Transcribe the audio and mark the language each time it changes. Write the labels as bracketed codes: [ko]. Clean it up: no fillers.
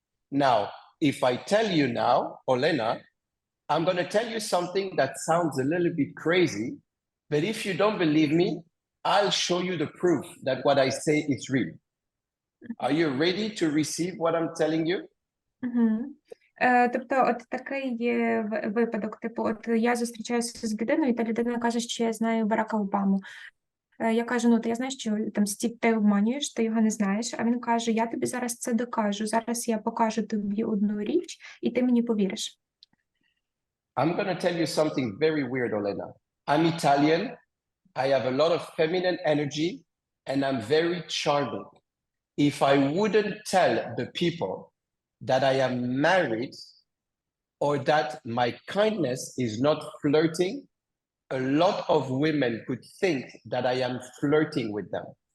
[en] Now, if I tell you now, Olena, I'm going to tell you something that sounds a little bit crazy, but if you don't believe me, I'll show you the proof that what I say is real. Are you ready to receive what I'm telling you? [uk] Тобто, от такий випадок, типу, от я зустрічаюся з людиною, і та людина каже, що я знаю Барака Обаму. Я кажу, то я знаю, що там Стів, ти обманюєш, ти його не знаєш, а він каже, я тобі зараз це докажу, зараз я покажу тобі одну річ, і ти мені повіриш. [en] I'm going to tell you something very weird, Olena. I'm Italian, I have a lot of feminine energy, and I'm very charming. If I wouldn't tell the people that I am married or that my kindness is not flirting, a lot of women could think that I am flirting with them.